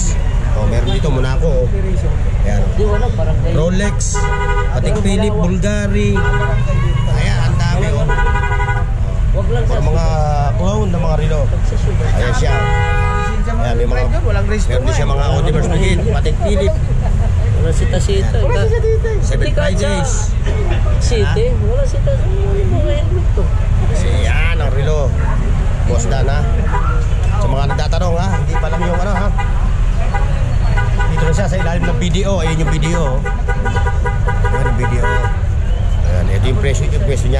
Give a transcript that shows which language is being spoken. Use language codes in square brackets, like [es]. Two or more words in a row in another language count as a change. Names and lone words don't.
[tl] Oh, meron dito Monaco. Ayan. Rolex, Patek Philippe, Bulgari. Ayan, ang dami oh. Para mga clone na mga relo. Ayan siya. Ayan, may mga meron din siya mga Audemars Piguet, Patek Philippe. Wala sita-sita. Wala sita-sita. 7 Fridays. City? Wala sita-sita. Mga helmet to. Ayan, ang relo. Boss Dan ha. Sa mga nagtatanong ha, hindi pa lang yung ano ha. Dito na siya sa ilalim ng video. Ayan yung video. Ayan yung video. Ayan, ito yung presyo niya.